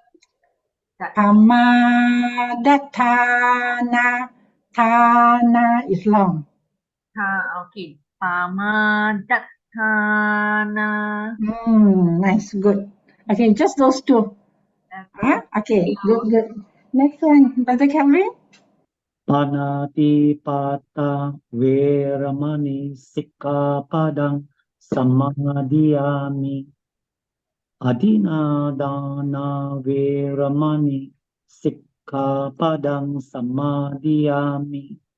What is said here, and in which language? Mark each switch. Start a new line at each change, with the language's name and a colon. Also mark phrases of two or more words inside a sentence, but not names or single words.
English: Pamadattana. Thana is long. Okay. Pamadattana. Nice, good. Okay, just those two. Okay, good. Next one, Brother Calvin.
Pali: Panatipata Veramani Sikkhapadang Samadhiyami Adinadana Veramani Sikkhapadang Samadhiyami